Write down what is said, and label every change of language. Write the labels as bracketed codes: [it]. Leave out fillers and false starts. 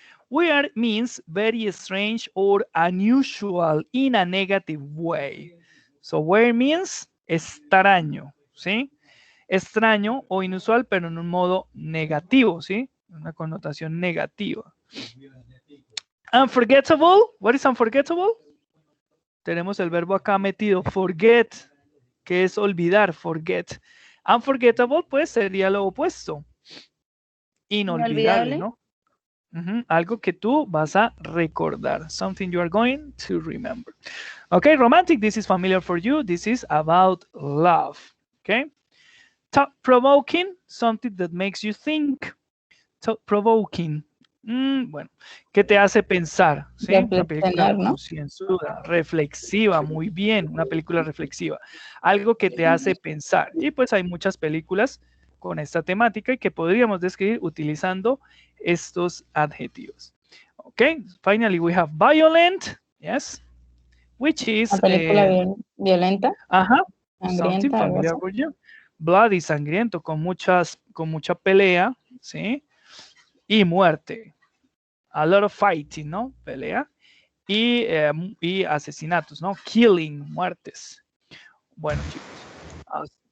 [en] Weird means very strange or unusual in a negative way. So weird means extraño, ¿sí? [es] Extraño o inusual, pero en un modo negativo, ¿sí? Una connotación negativa. [en] Unforgettable. What is unforgettable? [es] Tenemos el verbo acá metido, forget, que es olvidar, forget. Unforgettable, pues, sería lo opuesto. Inolvidable, ¿no? Algo que tú vas a recordar. [en] Something you are going to remember. Okay, romantic, this is familiar for you. This is about love. Okay. Thought-provoking, something that makes you think. Thought-provoking. [es] Bueno, que te hace pensar, ¿sí? Una película concienzuda, reflexiva, muy bien, una película reflexiva. Algo que te hace pensar. Y pues hay muchas películas con esta temática y que podríamos describir utilizando estos adjetivos. [en] Okay, finally we have violent, yes, which is... [es] Una película violenta. Ajá, Sangrienta, [en] something familiar for you. [es] Bloody, sangriento, con mucha pelea, ¿sí? Y muerte. [en] A lot of fighting, [es] ¿no? Pelea. Y asesinatos, ¿no? Killing, muertes. Bueno, chicos.